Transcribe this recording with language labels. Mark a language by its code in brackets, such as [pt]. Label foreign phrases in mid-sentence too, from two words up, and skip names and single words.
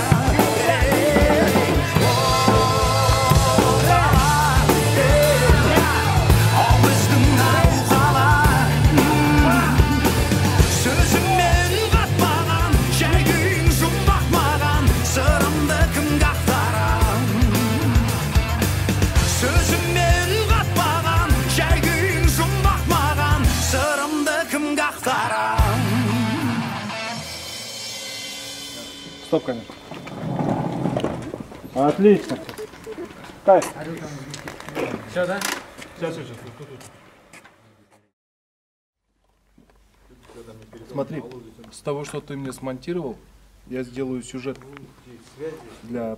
[kk] О, қала, о біздің ару қала, сөзіммен қатпаған, жай күйін жұмбақ маған, сырымды кімге ақтарам? Сөзіммен қатпаған, жай күйін жұмбақ маған, сырымды кімге ақтарам? [ru] Стоп, камера. Отлично. Кайф. Все, да? Сейчас. Смотри, с того, что ты мне смонтировал, я сделаю сюжет для отфокуса.